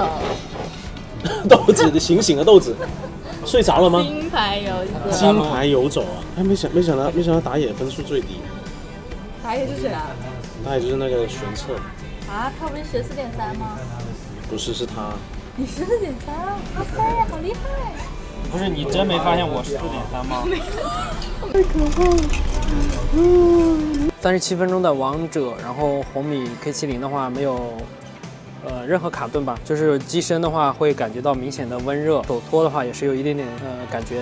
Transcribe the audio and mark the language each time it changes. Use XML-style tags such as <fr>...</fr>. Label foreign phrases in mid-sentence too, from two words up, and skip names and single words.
<zh>豆子，醒了，豆子，睡着了嗎？金牌游走。金牌游走啊！哎，沒想到打野分數最低。打野是誰啊？打野就是那個玄策。啊，他不是14.3嗎？不是，是他。你14.3？哇塞，好厲害！不是你真沒發現我14.3嗎？太可怕了。 37分鐘的王者，然後紅米 K70的話沒有。任何卡頓吧，就是機身的話會感覺到明顯的溫熱，手托的話也是有一點點感覺。</zh>